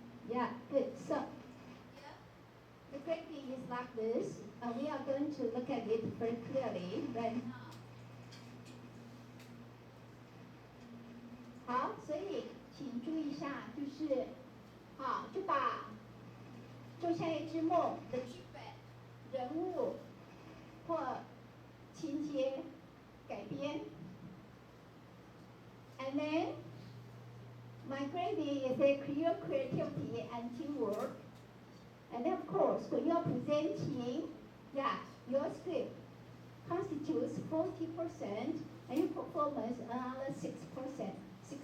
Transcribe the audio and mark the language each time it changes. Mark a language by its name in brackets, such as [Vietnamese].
[English] Yeah, good. So the grading is like this. We are going to look at it very clearly right now. [Chinese] 好，所以请注意一下，就是好，就像一只梦的剧本、人物或情节改编。 [English] And then my grading is a your creativity and teamwork. And then of course, when you are presenting, yeah, your script constitutes 40% and your performance another 6%, 60%.